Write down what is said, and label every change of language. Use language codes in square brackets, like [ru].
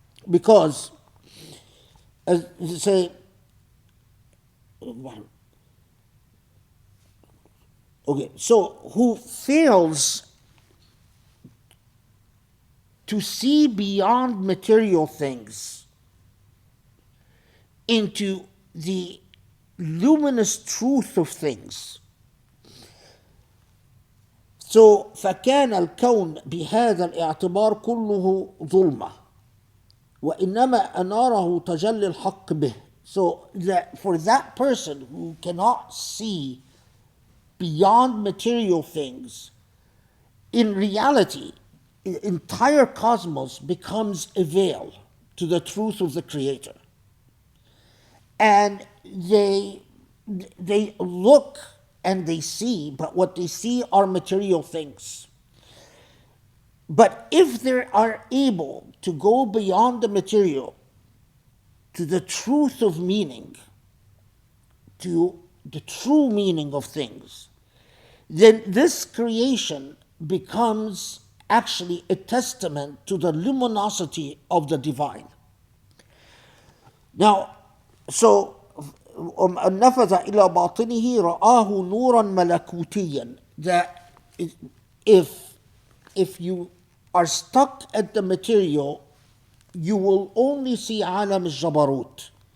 [en] Because, as you say, okay, so who fails to see beyond material things into the luminous truth of things. So [ar] فكان الكون بهذا الاعتبار كله ظلمة وإنما أناره تجلي الحق به. [en] So that for that person who cannot see beyond material things, in reality, the entire cosmos becomes a veil to the truth of the Creator. And they look and they see, but what they see are material things. But if they are able to go beyond the material to the truth of meaning, to the true meaning of things, then this creation becomes actually a testament to the luminosity of the divine. Now, so [ar] نفذ إلى باطنه رآه نورا ملكوتيا. [en] That if you are stuck at the material, you will only see [ar] عالم الجبروت.